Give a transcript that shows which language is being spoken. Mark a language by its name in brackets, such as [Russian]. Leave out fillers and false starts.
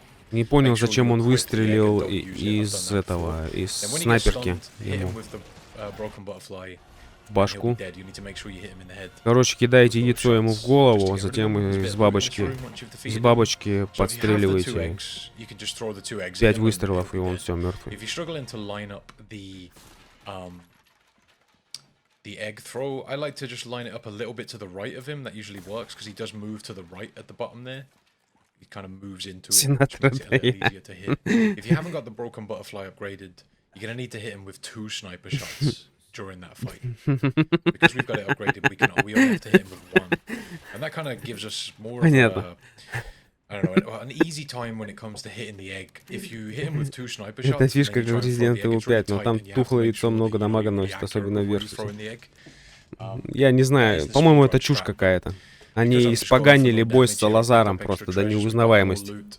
[Russian] Не понял, зачем он выстрелил из снайперки ему в башку. Короче, кидаете яйцо ему в голову, а затем из бабочки подстреливаете 5 выстрелов, и он все, мертвый. [English] The egg throw, I like to just line it up a little bit to the right of him. That usually works because he does move to the right at the bottom there. He kind of moves into it, which makes it a little easier to hit. If you haven't got the broken butterfly upgraded, you're going to need to hit him with 2 sniper shots during that fight. Because we've got it upgraded, we only have to hit him with 1. And that kind of gives us more of a, I don't know, an easy time when it comes to hitting the egg. If you hit him with 2 sniper shots, [Russian] это фишка как в Resident Evil 5, но там тухлое яйцо много дамага носит, особенно вверх. Я не знаю, по-моему, это чушь какая-то. Они испоганили бой с Салазаром просто до неузнаваемости.